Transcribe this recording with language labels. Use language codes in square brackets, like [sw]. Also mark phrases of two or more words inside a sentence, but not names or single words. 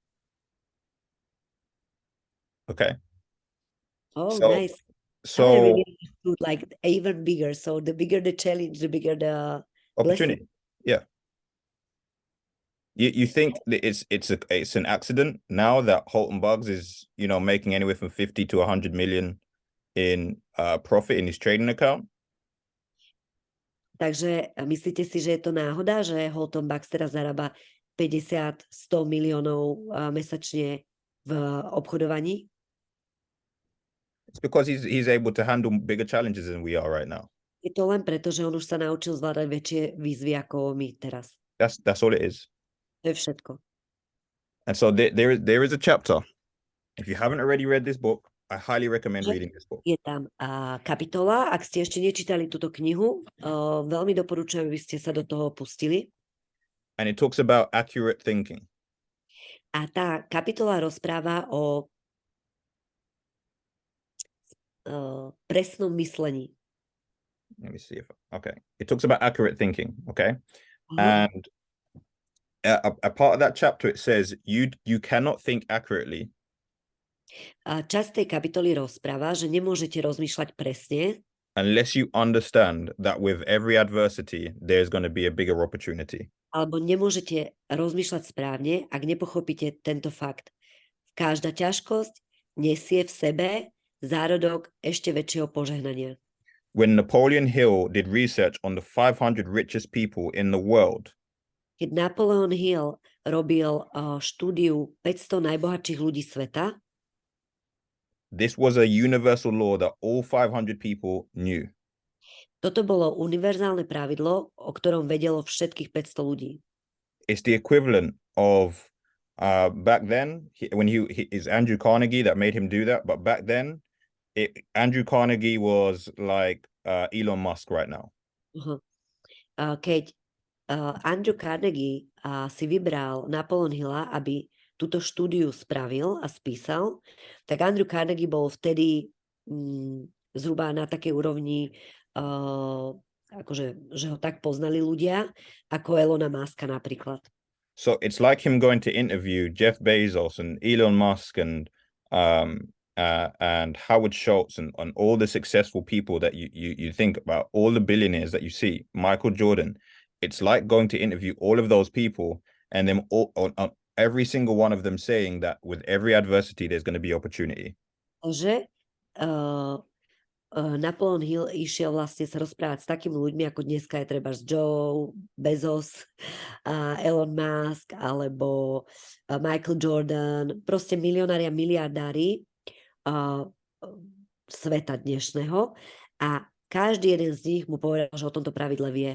[en] Okay. Oh, so, nice. So I really understood, like even bigger. So the bigger the challenge, the bigger the opportunity. blessing. Yeah. You think that it's an accident now that Holton Bugs is, making anywhere from 50 to 100 million in profit in his trading account? [sk] Takže myslíte si, že je to náhoda, že Holton Bucks teraz zarába 50-100 miliónov mesačne v obchodovaní? [en] It's because he's able to handle bigger challenges than we are right now. [sk] Je to len preto, že on už sa naučil zvládať väčšie výzvy ako my teraz. [en] That's all it is. [sk] To je všetko. [en] And so there is a chapter. If you haven't already read this book, I highly recommend reading this book. [sk] Je tam kapitola, ak ste ešte nečítali túto knihu, veľmi doporučujem, aby ste sa do toho pustili. [en] And it talks about accurate thinking. [sk] A tá kapitola rozpráva o presnom myslení. [en] Let me see if okay. It talks about accurate thinking, okay? Uh-huh. And a part of that chapter it says you cannot think accurately. [sk] Časť tej kapitoly rozpráva, že nemôžete rozmýšľať presne, [en] unless you understand that with every adversity there's going to be a bigger opportunity. [sk] Alebo nemôžete rozmýšľať správne, ak nepochopíte tento fakt. Každá ťažkosť nesie v sebe zárodok ešte väčšieho požehnania. [en] When Napoleon Hill did research on the 500 richest people in the world, [sk] keď Napoleon Hill robil štúdiu 500 najbohatších ľudí sveta, [en] this was a universal law that all 500 people knew. [sk] Toto bolo univerzálne pravidlo, o ktorom vedelo všetkých 500 ľudí. [en] It's the equivalent of back then when he is Andrew Carnegie that made him do that, but back then Andrew Carnegie was like Elon Musk right now. [sk] Keď Andrew Carnegie si vybral Napoleon Hilla, aby túto štúdiu spravil a spísal, tak Andrew Carnegie bol vtedy zhruba na takej úrovni, akože, že ho tak poznali ľudia, ako Elona Muska napríklad. [en] So it's like him going to interview Jeff Bezos and Elon Musk and Howard Schultz and all the successful people that you think about, all the billionaires that you see, Michael Jordan. It's like going to interview all of those people and then every single one of them saying that with every adversity there's going to be opportunity. [sk] Že Napoleon Hill išiel vlastne sa rozprávať s takými ľuďmi, ako dneska je treba Joe Bezos, Elon Musk alebo Michael Jordan, proste milionári a miliardári sveta dnešného, a každý jeden z nich mu povedal, že o tomto pravidle vie.